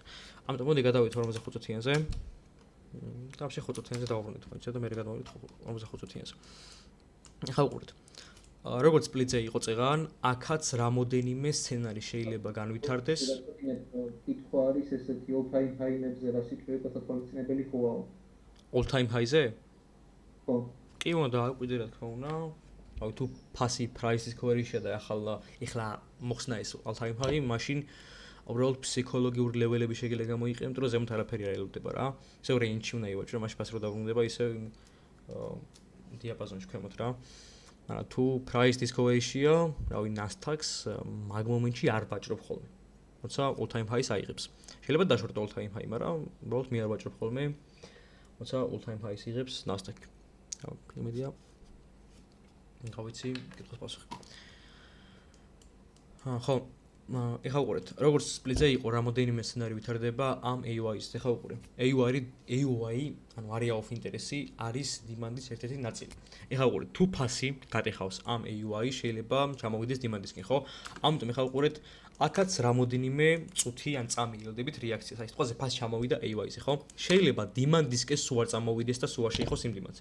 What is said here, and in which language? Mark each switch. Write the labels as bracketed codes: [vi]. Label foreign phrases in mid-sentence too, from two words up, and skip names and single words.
[ka] ამიტომ მოდი გადავიდეთ 45-იანზე. და ვაფშე 45-იანზე დავუბრუნდეთ, მოიცა და მე გადავიდეთ 45-იანზე. ეხლა უყურეთ. როგორც სპლიტზე იყო წეგან, აქაც რამოდენიმე სცენარი შეიძლება განვითარდეს. კითხვა არის ესეთი [en] all time high- [ka] ებზე რა სიტყვებია თვალწინებელი ხოაო. [en] All time high-ზე? [ka] ხო. კი, უნდა აკვირდე რა თქმა უნდა. აი თუ ფასი [en] price discovery- [ka] შია და ეხლა მოხსნა ეს [en] all time high, [ka] მაშინ უბრალოდ ფსიქოლოგიური ლეველები შეიძლება გამოიყენო, იმიტომ რომ ზემოთ არაფერი არ ელოდება რა. ისე range-ში უნდა ივაჭრო, მაშინ ფასი რო დაბრუნდება, ისე დიაპაზონში ქვემოთ რა. თუ [en] price discovery- [ka] შია, რავი Nasdaq-ს მაგ მომენტში არ ვაჭრობ ხოლმე. როცა [en] all time high- [ka] ს აიღებს. შეიძლება დაშორტო [en] all time high, [ka] მაგრამ უბრალოდ მე არ ვაჭრობ ხოლმე. როცა [en] all time high- [ka] ს იღებს Nasdaq. იმედია გავიცი კითხვის პასუხი. ხო, ეხლა უყურეთ, როგორც სპლიტზე იყო რამოდენიმე სცენარი ვითარდება ამ AUI-ს. ეხლა უყურე. AUI, ანუ [en] area of interest [ka] არის demand-ის ერთ-ერთი ნაწილი. ეხლა უყურეთ, თუ ფასი გატეხავს ამ AUI, შეიძლება ჩამოვიდეს demand-ისკენ, ხო? ამიტომ ეხლა უყურეთ, აქაც რამოდენიმე წუთი ან წამი ელოდებით რეაქციას. აი, სიტყვაზე ფასი ჩამოვიდა AUI-ზე, ხო? შეიძლება demand-ისკენ სულ არ წამოვიდეს და სულ არ შეიხოს იმ demand-ს.